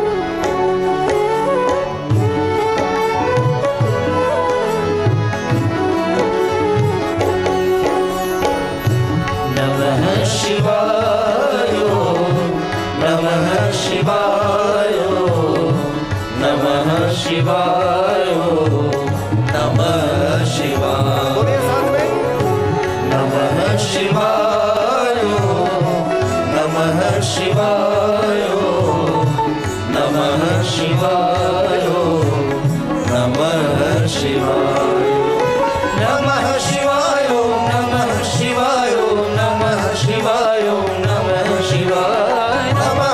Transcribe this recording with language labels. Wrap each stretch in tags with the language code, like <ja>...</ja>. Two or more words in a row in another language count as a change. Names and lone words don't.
<sa>नमः शिवाय नमः शिवाय नमः शिवाय नमः शिवाय</sa> <gu>બોલીએ</gu> <hi>साथ में.</hi> <sa>नमः शिवाय नमः शिवाय नमः शिवाय नमः शिवाय नमः शिवाय नमः शिवाय नमः शिवाय नमः शिवाय नमः</sa>